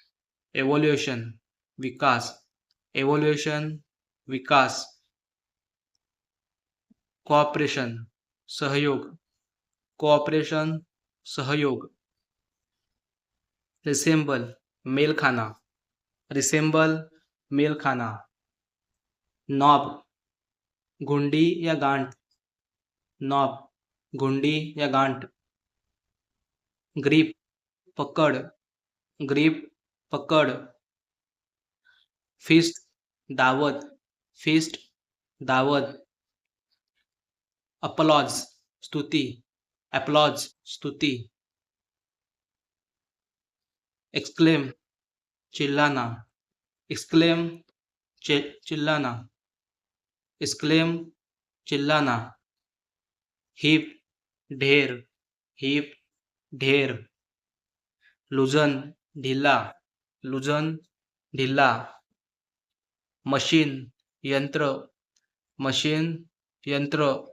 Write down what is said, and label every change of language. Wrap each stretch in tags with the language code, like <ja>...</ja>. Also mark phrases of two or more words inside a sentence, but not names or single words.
<hi>एव्होल्युशन, विकास, एव्होल्युशन, विकास, कोऑपरेशन, सहयोग, कोऑपरेशन, सहयोग, रिसेंबल, मेल खाना, रिसेंबल, मेल खाना, नॉब, घुंडी या गांठ, नॉब, घुंडी या गांठ, ग्रीप, पकड, ग्रीप, पकड, फिस्ट, दावत, फिस्ट, दावत, अपलॉज, स्तुती, अपलॉज, स्तुती, एक्सक्लेम, चिल्लाना, एक्सक्लेम, चिल्लाना, एक्सक्लेम, चिल्लाना, हिप, ढेर, हिप, ढेर, लुजन, ढिला, लुजन, ढिला, मशीन, यंत्र, मशीन, यंत्र,</hi>